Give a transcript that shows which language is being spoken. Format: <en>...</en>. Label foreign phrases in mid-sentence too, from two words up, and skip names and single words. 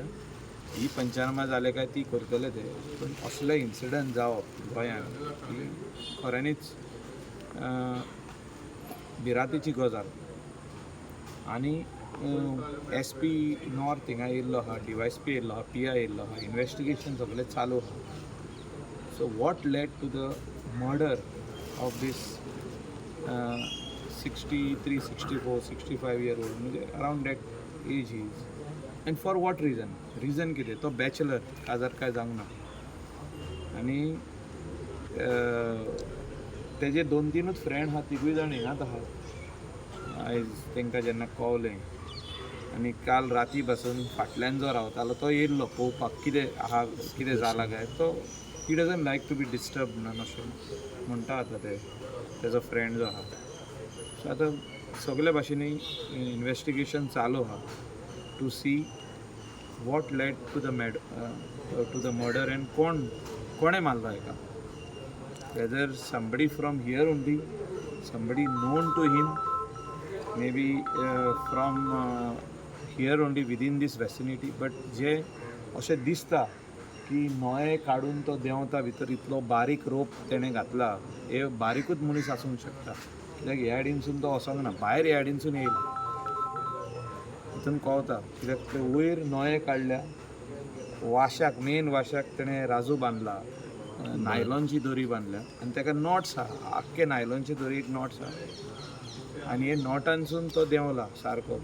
<kok>ही पंचनामा जाले काय ती करतले ते, पूण असले इन्सिडंट जावप गोंयांत ही खऱ्यांनीच भिरांतीची गजाल। आनी SP नॉर्थ हिंगा येयल्लो आहा, DYSP येयल्लो आहा, PI येयल्लो आहा, इन्वेस्टिगेशन सगळें चालू आहा।</kok> <en>So what led to the murder of this 63, 64, 65-year-old, म्हणजे around that age he is. And for what reason? Reason कितें?</en> <kok>तो बॅचलर, काजार काय जावंक ना. आनी तेजे 2-3 फ्रेंड आहा, तिगूय जाण हिंगात आहा. आयज तांकां जेन्ना कळलें आनी काल राती पासून फाटल्यान जो रावतालो तो येयल्लो पळोवपाक कितें आहा, कितें जालां काय. तो</kok> <en>he doesn't like to be disturb</en> <kok>न्हू अशें म्हणटा आतां तेजो फ्रेंड जो आहा. सो आतां सगळे भाशेनी इन्वेस्टिगेशन चालू आहा</kok> <en>to see what led to the murder and</en> <kok>कोणें मारलो हेका.</kok> <en>whether somebody from here only, somebody known to him, maybe from here only within this vicinity.</en> <kok>बट जे अशें दिसता की नोये काडून तो देंवता भितर इतलो बारीक रोप तेणें घातला, हे बारीकूच मनीस आसूंक शकता. कित्याक ह्या सायडीनसून तो वचोंक ना, भायर ह्या सायडीनसून येयला. हितून कळटा कित्याक ते वयर नोये काडल्या, वाश्याक मेन वाश्याक तेणें राजू बांदला, नायलॉनची दोरी बांदल्या आनी ताका नॉट्स आहा, आख्खे नायलॉनचे दोरयेक नॉट्स आहा आनी हे नॉटांसून तो देंवला सारको.</kok>